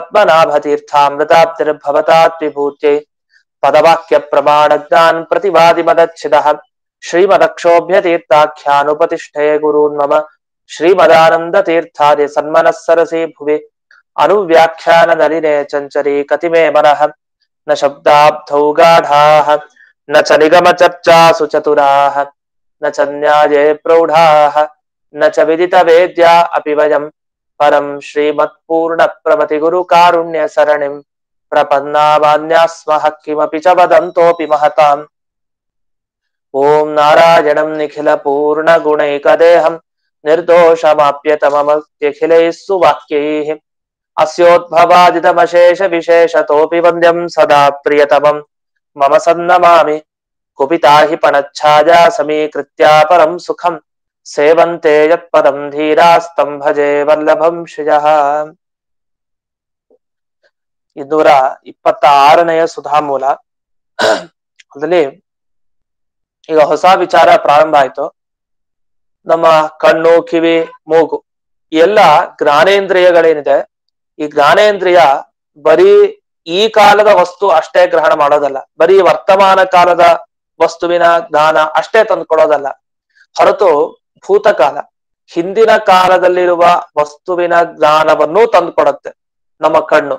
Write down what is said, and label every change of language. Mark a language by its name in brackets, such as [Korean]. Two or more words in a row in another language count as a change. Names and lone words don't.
[Sanskrit] ಪದ್ಮನಾಭತೀರ್ಥಾಮೃತಾಬ್ಧಿರ್ಭವತಾತ್ವಿಭೂತ್ಯೈ ಪದವಾಕ್ಯ ಪ್ರಮಾಣಜ್ಞಾನ್ ಪ್ರತಿವಾದಿ ಮದಚ್ಛಿದಃ ಶ್ರೀಮದಕ್ಷೋಭ್ಯತೀರ್ಥಾಖ್ಯಾನುಪತಿಷ್ಠೇ ಗುರೂನ್ ಮಮ ಶ್ರೀಮದಾನಂದತೀರ್ಥಾದಿ ಸನ್ಮನಸ್ಸರಸಿ ಭುವಿ ಅನುವ್ಯಾಖ್ಯಾನ ನಲಿನೆ ಚಂಚರಿ ಕತಿಮೇ ಮನಃ ನ ಶಬ್ದಾಬ್ಧೌ ಗಾಢಾಃ ನ ಚ ನಿಗಮ ಚರ್ಚಾಸು ಚತುರಾಃ ನ ಚ ನ್ಯಾಯೇ ಪ್ರೌಢಾಃ ನ ಚ ವಿದಿತ ವೇದ್ಯಾ ಅಪಿ ವಯಂ ಪರಂ ಶ್ರೀಮತ್ಪೂರ್ಣ ಪ್ರಮತಿ ಗುರು ಕಾರುಣ್ಯ ಸರಣಿಂ ಪ್ರಪನ್ನಾಮಾನ್ಯಾಸ್ಮಃ ಕಿಮಪಿ ಚ ವದಂತೋಪಿ ಮಹತಾಂ. ಓಂ ನಾರಾಯಣಂ ನಿಖಿಲ ಪೂರ್ಣ ಗುಣೈಕದೇಹಂ ನಿರ್ದೋಷಮಾಪ್ಯತಮಮತ್ಯಖಿಲೈಃ ಸುವಾಕ್ಯೈಃ ಅಸ್ಯೋದ್ಭವಾದಿತಮಶೇಷ ವಿಶೇಷತೋಪಿ ವಂದ್ಯಂ ಸದಾ ಪ್ರಿಯತಮಂ ಮಮ ಸನ್ನಮಾಮಿ ಕುಪಿತಾ ಹಿ ಪಣಚ್ಛಾಯಾ ಸಮೀಕೃತ್ಯ ಪರಂ ಸುಖಂ ಸೇವಂತೆ ಯತ್ಪದಂ ಧೀರಾಸ್ತಂ ಭಜೆ ವಲ್ಲಭಂ ಶ್ರಿಯಃ. [Kannada] 226ನೇಯ ಸುಧಾಮೂಲ. ಅದರಲ್ಲಿ ಈಗ ಹೊಸ ವಿಚಾರ ಪ್ರಾರಂಭ ಆಯ್ತು. ನಮ್ಮ ಕಣ್ಣು, ಕಿವಿ, ಮೂಗು ಎಲ್ಲ ಜ್ಞಾನೇಂದ್ರಿಯಗಳೇನಿದೆ, ಈ ಜ್ಞಾನೇಂದ್ರಿಯ ಬರೀ ಈ ಕಾಲದ ವಸ್ತು ಅಷ್ಟೇ ಗ್ರಹಣ ಮಾಡೋದಲ್ಲ, ಬರೀ ವರ್ತಮಾನ ಕಾಲದ ವಸ್ತುವಿನ ಜ್ಞಾನ ಅಷ್ಟೇ ತಂದುಕೊಡೋದಲ್ಲ, ಹೊರತು ಭೂತಕಾಲ ಹಿಂದಿನ ಕಾಲದಲ್ಲಿರುವ ವಸ್ತುವಿನ ಜ್ಞಾನವನ್ನೂ ತಂದುಕೊಡುತ್ತೆ ನಮ್ಮ ಕಣ್ಣು.